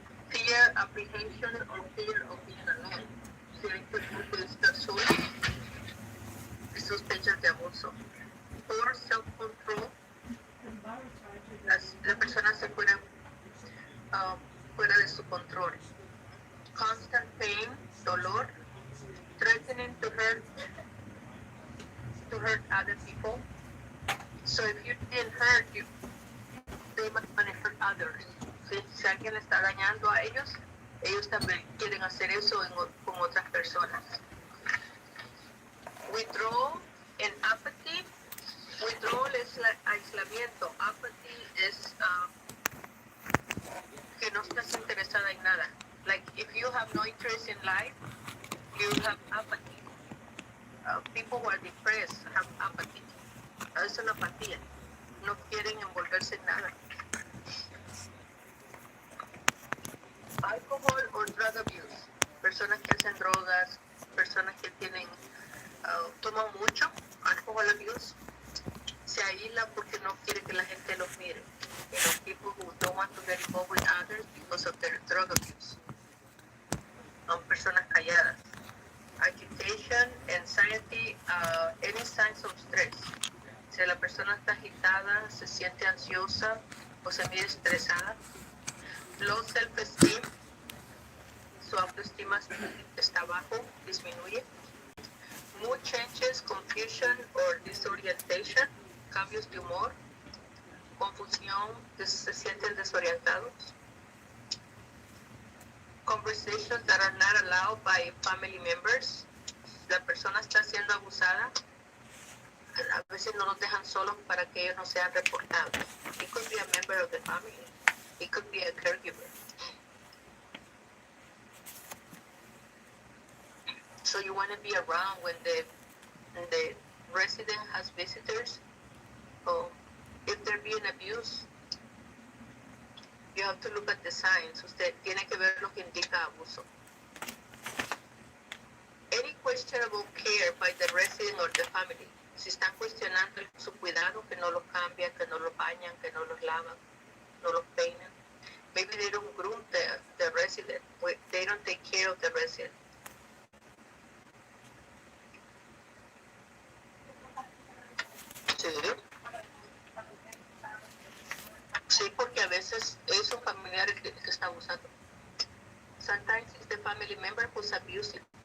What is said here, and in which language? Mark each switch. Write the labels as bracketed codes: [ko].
[en] Fear, apprehension, or fear of being alone. [es] Si hay temor de estar solo, y sospechas de abuso. [en] Or self-control, [es] la persona se fuera de su control. [en] Constant pain, dolor. Threatening to hurt other people. So if you didn't hurt you, they might want to hurt others. [es] Si alguien le está dañando a ellos, ellos también quieren hacer eso con otras personas. [en] Withdrawal and apathy. Withdrawal es aislamiento. [es] Apathy es que no estás interesada en nada. [en] Like if you have no interest in life, you have apathy. People who are depressed have apathy. [es] Es una apatía. No quieren envolverse en nada. [en] Alcohol or drug abuse. [es] Personas que hacen drogas, personas que toman mucho. [en] Alcohol abuse. [es] Se aísla porque no quiere que la gente los mire. [en] People who don't want to get involved with others because of their drug abuse. [es] Personas calladas. [en] Agitation, anxiety, any signs of stress. [es] Si la persona está agitada, se siente ansiosa o se mira estresada. [en] Low self-esteem, [es] su autoestima está bajo, disminuye. [en] Mood changes, confusion or disorientation, [es] cambios de humor, confusión, se sienten desorientados. [en] Conversations that are not allowed by family members. [es] La persona está siendo abusada. A veces no los dejan solos para que ellos no sean reportados. [en] It could be a member of the family. It could be a caregiver. So you want to be around when the resident has visitors. Or if they're being abused, you have to look at the signs. [es] Usted tiene que ver lo que indica abuso. [en] Any questionable care by the resident or the family. [es] Si están cuestionando su cuidado, que no los cambian, que no los bañan, que no los lavan, no los peinan. [en] Maybe they don't groom the resident. They don't take care of the resident. [es] Sí. Sí, porque a veces es un familiar el que está abusando. [en] Sometimes it's the family member who's abusing.